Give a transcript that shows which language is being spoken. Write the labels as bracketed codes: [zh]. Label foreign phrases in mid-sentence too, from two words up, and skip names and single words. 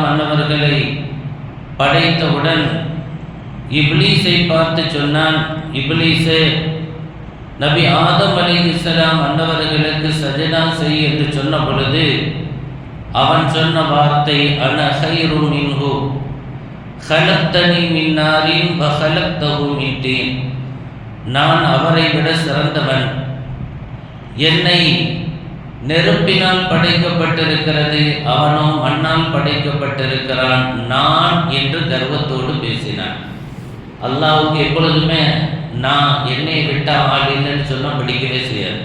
[ta] அன்னவர்களை படைத்தவுடன் இப்லீஸை பார்த்து சொன்னான், இப்லீஸே, நபி ஆதம் அலைஹிஸ்ஸலாம் அன்னவர்களுக்கு சஜதா செய் என்று சொன்ன பொழுது அவன் சொன்ன வார்த்தை [ar] أنا خير منه خلقتني من نار وخلقته من طين. [ta] நான் அவரை விட சிறந்தவன், என்னை நெருப்பினால் படைக்கப்பட்டிருக்கிறது, அவனோ மண்ணால் படைக்கப்பட்டிருக்கிறான், நான் என்று கர்வத்தோடு பேசினான். அல்லாஹ்வுக்கு எப்பொழுதுமே நான் என்னை விட்ட ஆள் இல்லைன்னு சொன்னால் பிடிக்கவே செய்யாது.